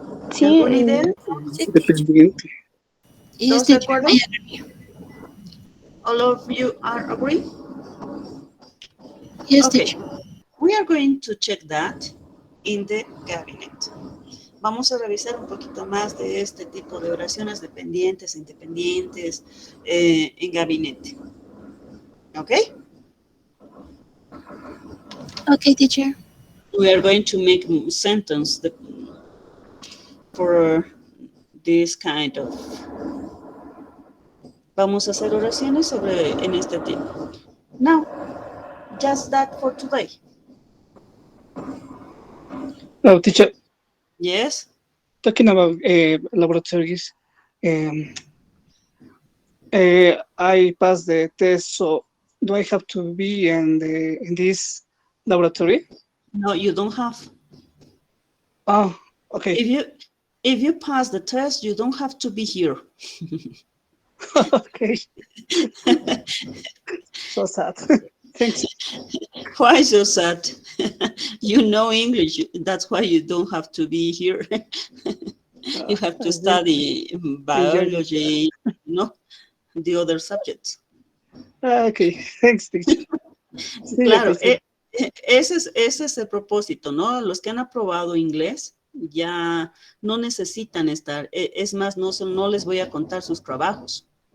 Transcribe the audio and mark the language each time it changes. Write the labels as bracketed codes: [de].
[es] Sí, ¿Alguna idea? Dependiente. ¿Todos de acuerdo? [en] All of you are agreeing? Yes, Okay. teacher. We are going to check that in the cabinet. [es] Vamos a revisar un poquito más de este tipo de oraciones dependientes, independientes, en gabinete. [en] ¿Ok? Okay, teacher. We are going to make a sentence for this kind of... [es] Vamos a hacer oraciones en este tipo. [en] Now, just that for today. Oh, teacher, Yes? talking about laboratories, I passed the test, so do I have to be in this laboratory? No, you don't have. Oh, okay. If you pass the test, you don't have to be here. Okay. So sad. Thanks. Why so sad? You know English, that's why you don't have to be here. You have to study biology, no, the other subjects. Okay, thanks, teacher. [es] Claro, ese es el propósito, ¿no? Los que han aprobado inglés ya no necesitan estar, es más, no les voy a contar sus trabajos.